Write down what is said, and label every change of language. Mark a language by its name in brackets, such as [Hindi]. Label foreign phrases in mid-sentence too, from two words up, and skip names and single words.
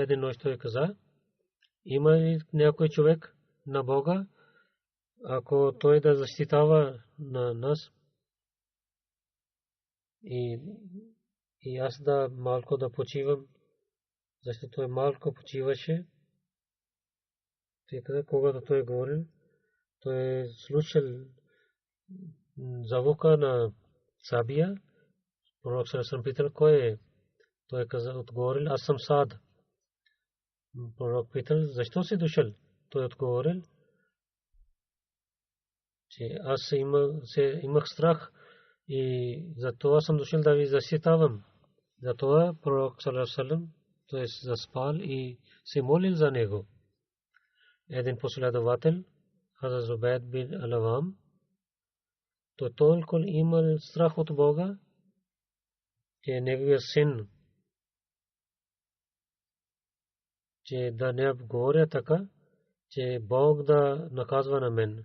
[Bulgarian] Една нощ той каза, има ли някой човек на Бога, ако той да защитава на нас и аз да малко да почивам, защото той малко почиваше. Тъй като когато той говорил, той е слушал звука на сабия. Пророк саллаллаху питал, кой е? Той каза, отговорил, аз съм Саад. Пророк питал, защо си дошъл? Той отговорил, че аз имах страх и затова съм дошъл да ви защитавам. Затова пророк [Arabic] صلى الله عليه وسلم [Bulgarian] той заспал и се молил за него. Един последовател, Хазрат Зубайр бин Алавам, той толкова имал страх от Бога, че неговия син, че да не говоря така, че Бог да наказва на мен.